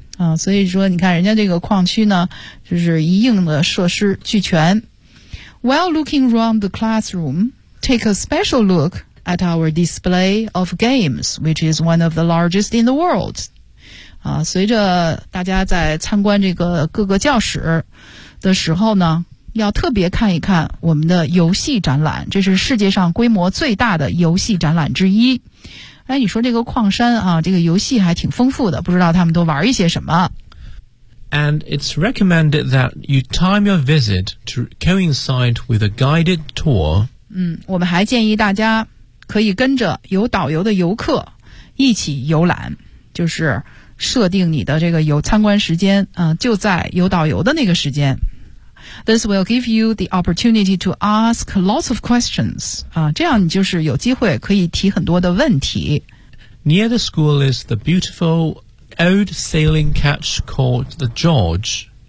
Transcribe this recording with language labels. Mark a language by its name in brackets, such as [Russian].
[Chinese] 啊，所以说你看人家这个矿区呢，就是一应的设施俱全。 [English] While looking around the classroom, take a special look at our display of games, which is one of the largest in the world. [Chinese] 啊，随着大家在参观这个各个教室的时候呢，要特别看一看我们的游戏展览，这是世界上规模最大的游戏展览之一。哎，你说这个矿山啊，这个游戏还挺丰富的，不知道他们都玩一些什么。 [English] And it's recommended that you time your visit to coincide with a guided tour. [Chinese] 我们还建议大家可以跟着有导游的游客一起游览，就是设定你的这个游参观时间，就在有导游的那个时间。 [English] This will give you the opportunity to ask lots of questions. [Chinese] 这样你就是有机会可以提很多的问题。 [English] Near the school is the beautiful old sailing catch called the George.